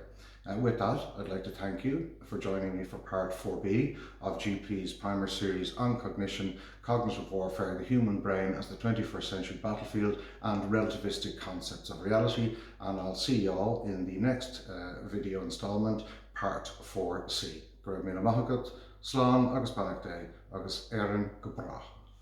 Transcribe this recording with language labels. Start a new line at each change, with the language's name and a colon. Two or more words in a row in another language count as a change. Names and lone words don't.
English: With that, I'd like to thank you for joining me for part 4B of GP's primer series on cognition, cognitive warfare, the human brain as the 21st century battlefield, and relativistic concepts of reality. And I'll see you all in the next video installment, part 4C.
Irish: Go raibh míle maith agat, slán agus beannacht é, agus éireann go brath.